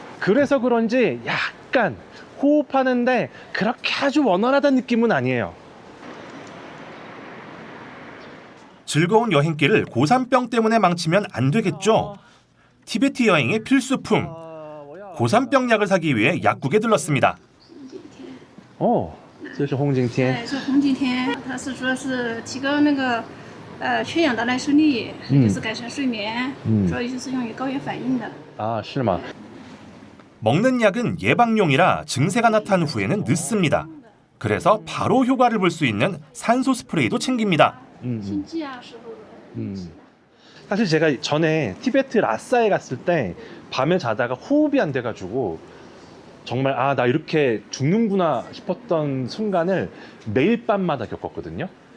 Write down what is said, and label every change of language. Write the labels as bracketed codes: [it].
[ko] 그래서 그런지 약간 호흡하는데 그렇게 아주 원활하다는 느낌은 아니에요. 즐거운 여행길을 고산병 때문에 망치면 안 되겠죠. 티베트 여행의 필수품 고산병 약을 사기 위해 약국에 들렀습니다. [zh] 这是红景天。对，是红景天，它是说是提高那个缺氧的耐受力，就是改善睡眠，主要就是用于高原反应的。是吗？ [ko] 먹는 약은 예방용이라 증세가 나타난 후에는 늦습니다. 그래서 바로 효과를 볼 수 있는 산소 스프레이도 챙깁니다. [zh] 心悸啊时候的。 [ko] 사실 제가 전에 티베트 라싸에 갔을 때 밤에 자다가 호흡이 안 돼가지고 정말 아, 나 이렇게 죽는구나 싶었던 순간을 매일 밤마다 겪었거든요.